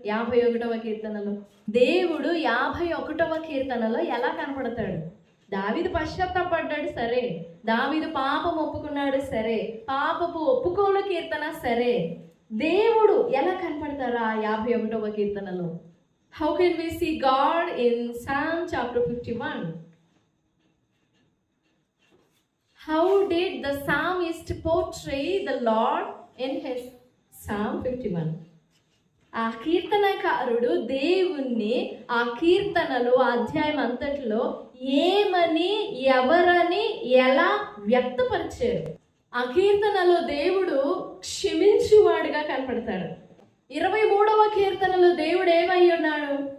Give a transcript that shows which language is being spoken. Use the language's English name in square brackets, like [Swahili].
[Telugu] 51వ కీర్తనలో దేవుడు 51వ కీర్తనలో ఎలా కనపడతాడు? దావీదు పశ్చాత్తాపడ్డాడు సరే, దావీదు పాపం ఒప్పుకున్నాడు సరే, పాపపు ఒప్పుకోలు కీర్తన సరే, దేవుడు ఎలా కనపడతారా 51వ కీర్తనలో? [English] How can we see God in Psalm chapter 51? How did the psalmist portray the Lord in his Psalm 51? [Telugu] ఆ కీర్తనకారుడు దేవుణ్ణి ఆ కీర్తనలో, అధ్యాయం అంతటిలో ఏమని, ఎవరని, ఎలా వ్యక్తపరిచారు? ఆ కీర్తనలో దేవుడు క్షమించువాడుగా కనపడతాడు. 23వ కీర్తనలో దేవుడు ఏమై ఉన్నాడు?